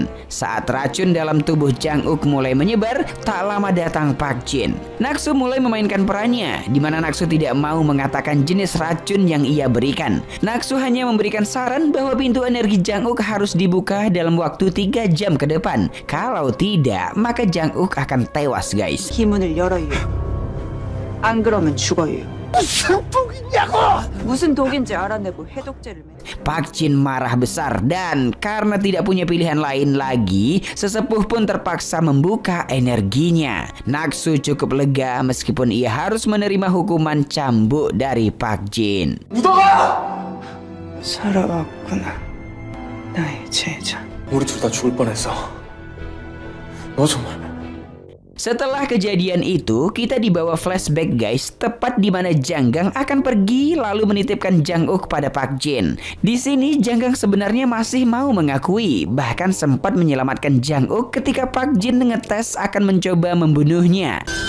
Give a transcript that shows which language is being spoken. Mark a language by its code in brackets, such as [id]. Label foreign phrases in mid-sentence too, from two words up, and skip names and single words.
[id] Saat racun dalam tubuh Jang-uk mulai menyebar, tak lama datang Park Jin. Naksu mulai memainkan perannya, di mana Naksu tidak mau mengatakan jenis racun yang ia berikan. Naksu hanya memberikan saran bahwa pintu energi Jang-uk harus dibuka dalam waktu 3 jam ke depan. Kalau tidak, maka Jang-uk akan tewas, guys. [ko] 이 문을 열어요. 안 그러면 죽어요. 무슨 독이냐고! 무슨 독인지 알아내고 해독제를 [id] Park Jin marah besar dan karena tidak punya pilihan lain lagi, sesepuh pun terpaksa membuka energinya. Naksu cukup lega meskipun ia harus menerima hukuman cambuk dari Park Jin. [ko] 살아왔구나. 나의 제자. 우리 둘 다 죽을 뻔했어. 너 정말. [id] Setelah kejadian itu, kita dibawa [en] flashback guys, [id] tepat di mana Janggang akan pergi lalu menitipkan Jang-uk pada Park Jin. Di sini Janggang sebenarnya masih mau mengakui, bahkan sempat menyelamatkan Jang-uk ketika Park Jin ngetes akan mencoba membunuhnya.